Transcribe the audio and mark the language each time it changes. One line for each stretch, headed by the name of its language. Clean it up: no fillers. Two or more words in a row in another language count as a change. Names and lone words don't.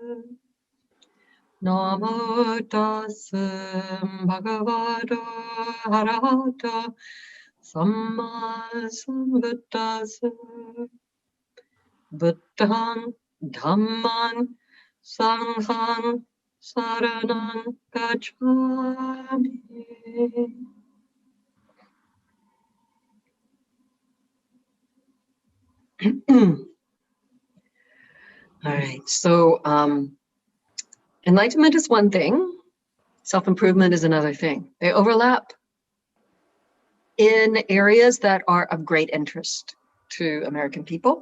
Pali: Namo tassa bhagavato arahato samma sambuddhassa. Buddhang Dhamman Sanghang Saranang Gacchami.
English: All right, so enlightenment is one thing, self-improvement is another thing. They overlap in areas that are of great interest to American people.